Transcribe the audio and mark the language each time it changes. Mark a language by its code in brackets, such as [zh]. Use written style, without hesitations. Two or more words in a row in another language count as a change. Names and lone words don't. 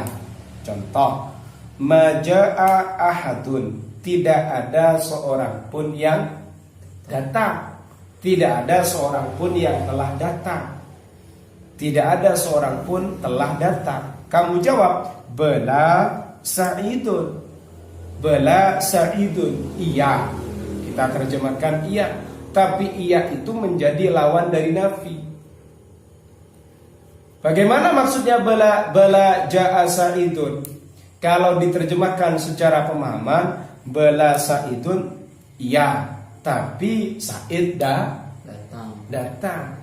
[id] Contoh, [ar] ما جاء أحد, [id] tidak ada seorang pun yang datang. Tidak ada seorang pun yang telah datang. Tidak ada seorang pun telah datang. Kamu jawab [ar] بلى سعيد. بلى سعيد, [id] iya. Kita terjemahkan iya. Tapi iya itu menjadi lawan dari nafi. Bagaimana maksudnya [ar] بلى جاء سعيد? [id] Kalau diterjemahkan secara pemahaman, [ar] بلى سعيد [id] iya, tapi Sa'id datang.